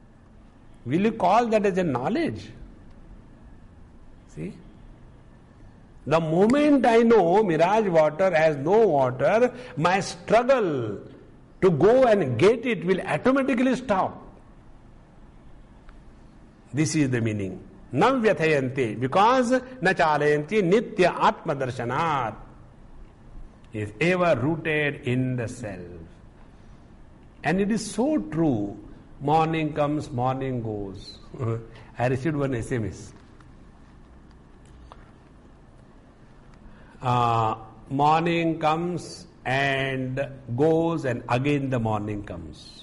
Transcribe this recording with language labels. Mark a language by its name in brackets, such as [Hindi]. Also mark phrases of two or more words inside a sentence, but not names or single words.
[English] Will you call that as a knowledge? See? The moment I know mirage water has no water, my struggle to go and get it will automatically stop. This is the meaning. [Sanskrit] न व्यथयन्ति, because न चलयन्ति नित्य आत्म दर्शनात्, [English] is ever rooted in the self. And it is so true. Morning comes, morning goes. I received one SMS. Morning comes and goes, and again the morning comes.